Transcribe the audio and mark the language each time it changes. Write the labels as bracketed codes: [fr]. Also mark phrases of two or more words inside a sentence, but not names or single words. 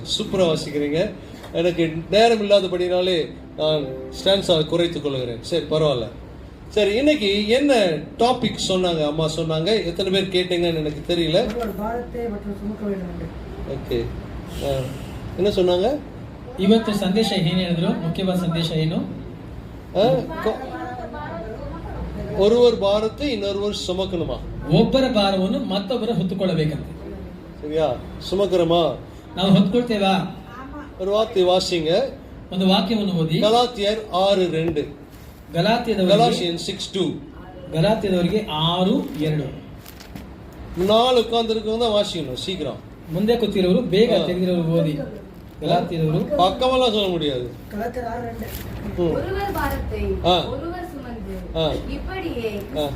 [ta] சூப்பராக வாசிக்கிறீங்க. எனக்கு நேரம் இல்லாதபடினாலே நான் ஸ்டான்ஸாக குறைத்துக் கொள்கிறேன். சரி, பரவாயில்ல. சரி, இன்னைக்கு என்ன டாபிக் சொன்னாங்க அம்மா? சொன்னாங்க, எத்தனை பேர் கேட்டீங்கன்னு எனக்கு தெரியல. ಓಕೆ, என்ன சொன்னாங்க? [kn] ಇವತ್ತು ಸಂದೇಶ ಏನು ಹೇಳಿದ್ರು? ಮುಖ್ಯವಾದ ಸಂದೇಶ ಏನು? [ta] ஒருவர் பாரத்தை இன்னொருவர் சுமக்கணுமா? [kn] ಒಬ್ಬರ ಭಾರವನ್ನು ಮತ್ತೊಬ್ಬರು ಹೊತ್ತುಕೊಳ್ಳಬೇಕಂತೆ. [ta] சரியா? சுமக்கிறோமா? [kn] ನಾವು ಹೊತ್ಕೊಳ್ತೇವಾ? [ta] ஒரு வார்த்தை வாசிங்க. [kn] ಒಂದು ವಾಕ್ಯವನ್ನು ಓದಿ. ಗಲಾತಿಯರ್ 6:2. Galatians 6:2. ಗಲಾತ್ಯದವರಿಗೆ 6:2. [ta] 4 உட்கார்ந்திருக்கவங்க தான் வாசிக்கணும் சீக்கிரம். [kn] ಮುಂದೆ ಕೂತಿರೋರು ಬೇಗ ತೆಗೆದಿರೋರು ಓದಿ. ಗಲಾತ್ಯದವರು [ta] பக்கமெல்லாம் சொல்ல முடியாது. ஒருவர் பாரத்தை ஒருவர் சுமந்து இப்படியே